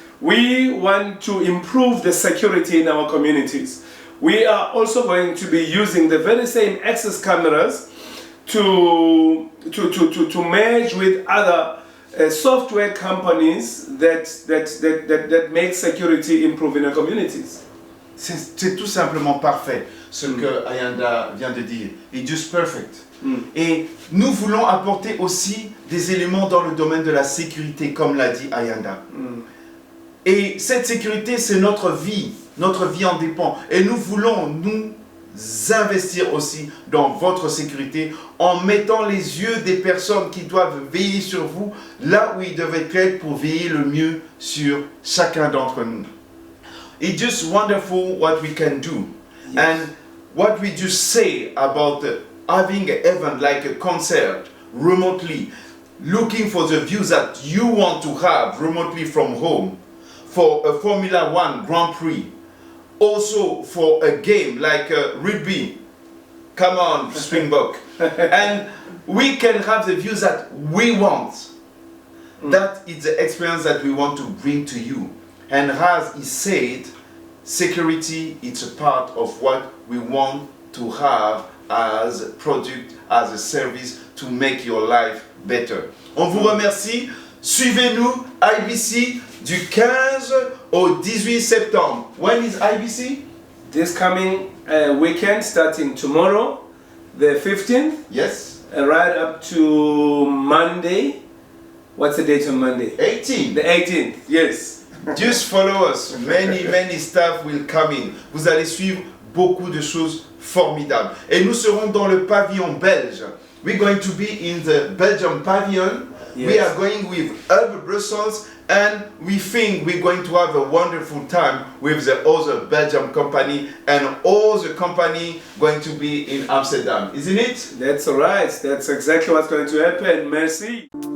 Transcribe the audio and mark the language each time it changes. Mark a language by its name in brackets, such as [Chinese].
[English] We want to improve the security in our communities. We are also going to be using the very same Access cameras to merge with other software companies that make security improve in our communities. [French] C'est tout simplement parfait ce que Ayanda vient de dire. [English] It's just perfect. [French] Et nous voulons apporter aussi des éléments dans le domaine de la sécurité, comme l'a dit Ayanda. Et cette sécurité, c'est notre vie en dépend. Et nous voulons nous investir aussi dans votre sécurité en mettant les yeux des personnes qui doivent veiller sur vous là où ils devaient être pour veiller le mieux sur chacun d'entre nous. [English] It's just wonderful what we can do. Yes. And what we just say about having an event like a concert remotely, looking for the views that you want to have remotely from home, for a Formula One Grand Prix, also for a game like rugby. Come on, Springbok. And we can have the views that we want. That is the experience that we want to bring to you. And as he said, security is a part of what we want to have as a product, as a service to make your life better. [French] On vous remercie. Suivez-nous, IBC, du 15 au 18 septembre. [English] When is IBC? This coming weekend, starting tomorrow, the 15th, Yes. right up to Monday. What's the date on Monday? 18. The 18th, yes. Just follow us. Many stuff will come in. [French] Vous allez suivre beaucoup de choses formidables. Et nous serons dans le pavillon belge. [English] We're going to be in the Belgian pavilion. Yes. We are going with Urban Brussels, and we think we're going to have a wonderful time with the other Belgian company and all the company going to be in Amsterdam. Isn't it? That's all right. That's exactly what's going to happen. Merci.